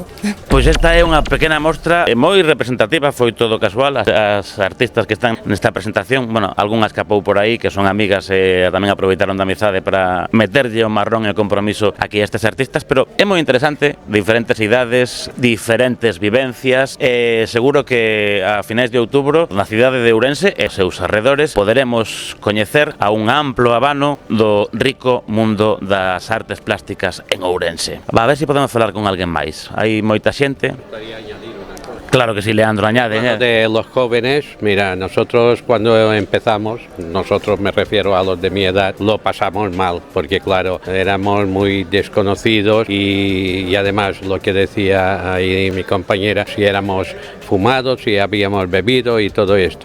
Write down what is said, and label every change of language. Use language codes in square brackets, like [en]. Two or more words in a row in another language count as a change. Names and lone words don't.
[gl] Pois esta é unha pequena mostra moi representativa, foi todo casual, as artistas que están nesta presentación, bueno, algunha escapou por aí, que son amigas e tamén aproveitaron da amizade para meterlle o marrón e o compromiso aquí a estes artistas, pero é moi interesante, diferentes idades, diferentes vivencias, e seguro que a finais de outubro na cidade de Ourense e seus arredores poderemos coñecer a un amplo abano do rico mundo das artes plásticas en Ourense. A ver se podemos falar con alguén máis. Hai moita xente. [es] Claro que sí, Leandro, añade. De los jóvenes, mira, nosotros cuando empezamos, nosotros me refiero a los de mi edad, lo pasamos mal, porque claro, éramos muy desconocidos y además lo que decía ahí mi compañera, si éramos fumados, si habíamos bebido y todo esto.